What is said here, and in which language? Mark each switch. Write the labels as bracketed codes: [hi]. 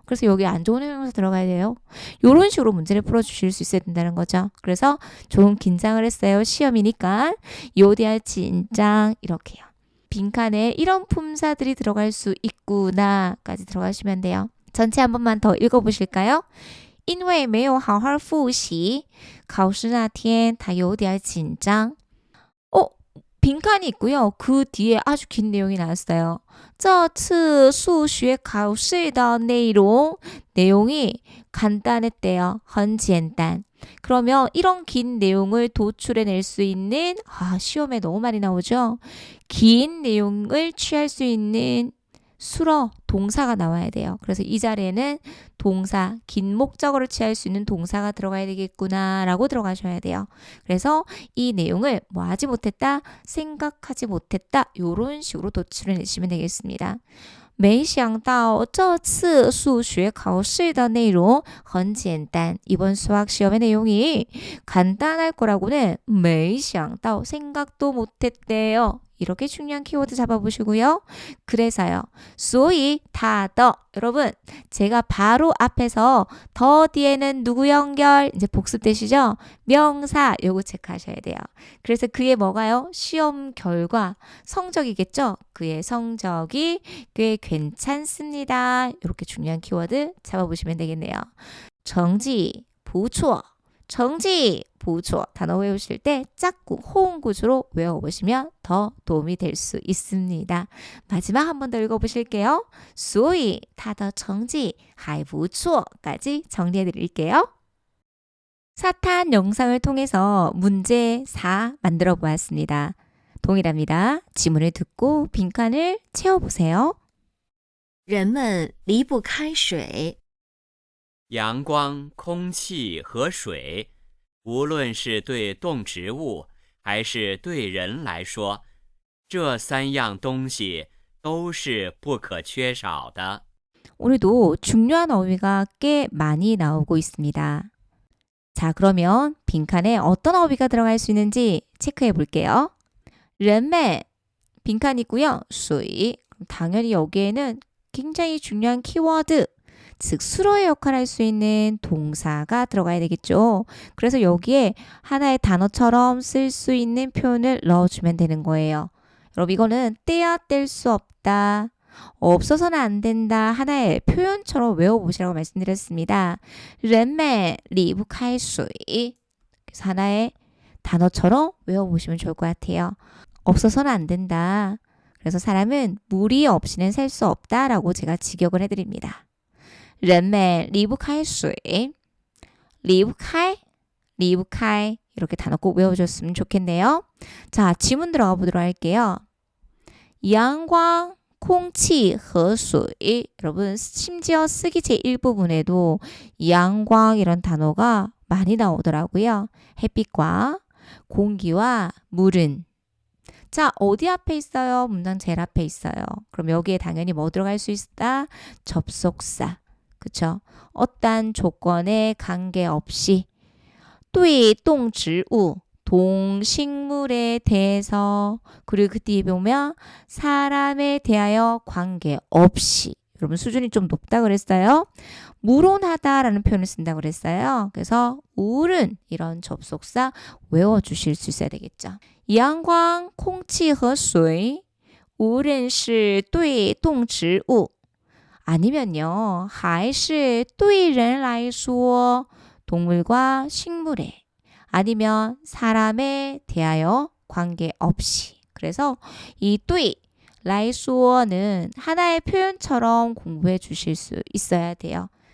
[ko] 그래서 여기 안 좋은 형용사 들어가야 돼요. 이런 식으로 문제를 풀어주실 수 있어야 된다는 거죠. 그래서 조금 긴장을 했어요. 시험이니까. 요디알 진짱 이렇게요. 빈칸에 이런 품사들이 들어갈 수 있구나까지 들어가시면 돼요. 전체 한 번만 더 읽어보실까요? [zh] 因为没有好好复习考试那天他有点紧张 [ko] 빈칸이 있고요. 그 뒤에 아주 긴 내용이 나왔어요. [zh] 这次数学考试的内容 [ko] 내용이 간단했대요. [zh] 很简单 [ko] 그러면 이런 긴 내용을 도출해낼 수 있는 시험에 너무 많이 나오죠. 긴 내용을 취할 수 있는 수러 동사가 나와야 돼요. 그래서 이 자리에는 동사, 긴 목적어를 취할 수 있는 동사가 들어가야 되겠구나 라고 들어가셔야 돼요. 그래서 이 내용을 뭐 하지 못했다, 생각하지 못했다 이런 식으로 도출해 내시면 되겠습니다. [zh] 没想到这次数学考试的内容很简单 [ko] 이번 수학 시험의 내용이 간단할 거라고는 [zh] 没想到 [ko] 생각도 못했대요. 이렇게 중요한 키워드 잡아보시고요. 그래서요. [zh] 所以他的 [ko] 여러분 제가 바로 앞에서 더 뒤에는 누구 연결 이제 복습되시죠? 명사 요거 체크하셔야 돼요. 그래서 그의 뭐가요? 시험 결과 성적이겠죠? 그의 성적이 꽤 괜찮습니다. 이렇게 중요한 키워드 잡아보시면 되겠네요. [zh] 成绩不错 [ko] 정지, 보조 단어 외우실 때 짝꿍, 호응 구조로 외워보시면 더 도움이 될 수 있습니다. 마지막 한 번 더 읽어보실게요. [zh] 所以他的成绩还不错 [ko] 까지 정리해드릴게요. 사탄 영상을 통해서 문제 4 만들어 보았습니다. 동일합니다. 지문을 듣고 빈칸을 채워보세요. [zh] 人们离不开水。阳光、空气和水，无论是对动植物还是对人来说，这三样东西都是不可缺少的。 [ko] 오늘도 중요한 어휘가 꽤 많이 나오고 있습니다. 자, 그러면 빈칸에 어떤 어휘가 들어갈 수 있는지 체크해 볼게요. [zh] 人们 [ko] 빈칸 있고요. [zh] 水 [ko] 당연히 여기에는 굉장히 중요한 키워드 즉 수로의 역할을 할 수 있는 동사가 들어가야 되겠죠. 그래서 여기에 하나의 단어처럼 쓸 수 있는 표현을 넣어주면 되는 거예요. 여러분 이거는 떼야 뗄 수 없다. 없어서는 안 된다. 하나의 표현처럼 외워보시라고 말씀드렸습니다. [zh] 人们离不开水 [ko] 그래서 하나의 단어처럼 외워보시면 좋을 것 같아요. 없어서는 안 된다. 그래서 사람은 물이 없이는 살 수 없다라고 제가 직역을 해드립니다. [zh] 人们离不开水离不开离不开 [ko] 이렇게 단어 꼭 외워줬으면 좋겠네요. 자, 지문 들어가 보도록 할게요. [zh] 阳光 空气和水 [ko] 여러분 심지어 쓰기 제1부분에도 양광 이런 단어가 많이 나오더라고요. 햇빛과 공기와 물은 자, 어디 앞에 있어요? 문장 제일 앞에 있어요. 그럼 여기에 당연히 뭐 들어갈 수 있다? 접속사. 그쵸? 어떤 조건에 관계없이 [zh] 对动植物 [ko] 동식물에 대해서 그리고 그 뒤에 보면 사람에 대하여 관계없이 여러분 수준이 좀 높다 그랬어요. 무론하다라는 표현을 쓴다고 그랬어요. 그래서 울은 이런 접속사 외워주실 수 있어야 되겠죠. [zh] 阳光空气和水无论是对动植物 [ko] 아니면요. [zh] 还是对人来说 [ko] 동물과 식물에 아니면 사람에 대하여 관계없이 그래서 이 [zh] 对 来说 [ko] 는 하나의 표현처럼 공부해 주실 수 있어야 돼요.